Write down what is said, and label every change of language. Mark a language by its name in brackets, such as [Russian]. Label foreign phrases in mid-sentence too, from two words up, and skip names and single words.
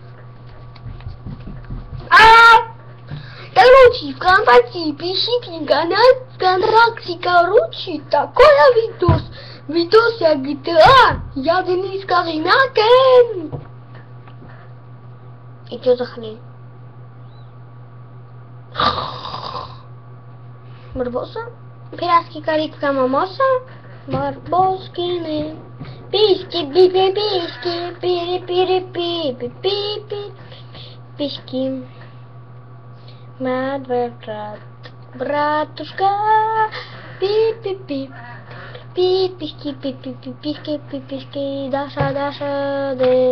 [Russian] Короче, ВКонтакте пишите на канал ВКонтакте, короче, такой видос. Видос я GTA. Я Денис Кожемякин. И что за хрень? Барбоса? Пиратский карибка мамоса? Барбоскины. Письки, биби, письки, пири-пири-пи-пи-пи-пи. Письки. Брат, братушка, пи-пи-пи. Пипишки, пипишки, пипишки, Даша, Даша, де.